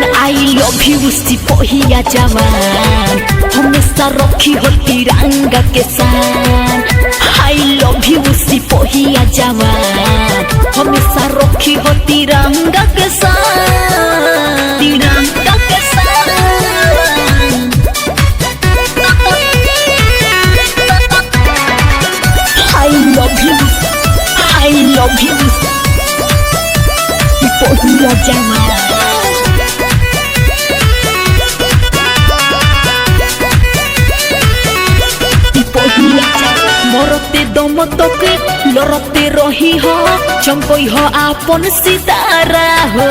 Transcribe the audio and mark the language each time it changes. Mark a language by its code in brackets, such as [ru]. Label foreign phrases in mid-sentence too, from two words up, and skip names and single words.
[en] I love you [bho] सिपाहिया जवान, हमेशा रखी हो तिरंगा के शान। [en] I love you [bho] सिपाहिया जवान, हमेशा रखी हो तिरंगा के शान, तिरंगा के शान। [en] I love you, I love you, [bho] सिपाहिया जवान। मरते दम तक लड़ते रही हो, चमकई हो आपन सितारा हो।